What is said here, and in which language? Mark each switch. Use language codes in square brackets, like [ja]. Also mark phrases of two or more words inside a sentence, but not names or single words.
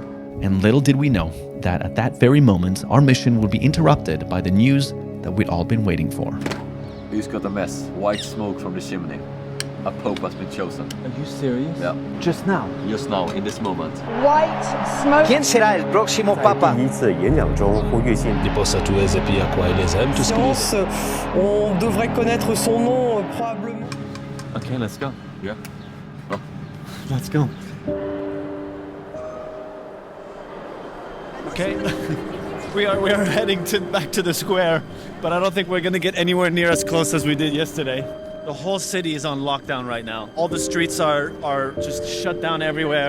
[en] And little did we know that at that very moment, our mission would be interrupted by the news that we'd all been waiting for. We just got a mess. White smoke from the chimney. A pope has been chosen. Are you serious? Yeah. Just now? Just now, in this moment. White smoke. [it] Chi sarà il prossimo papa? Di possa tu esepi a qua les [fr] On devrait connaître son nom probablement. [en] Okay, let's go. Yeah. Oh. Let's go. Okay, we are heading back to the square, but I don't think we're gonna get anywhere near as close as we did yesterday. The whole city is on lockdown right now. All the streets are just shut down everywhere.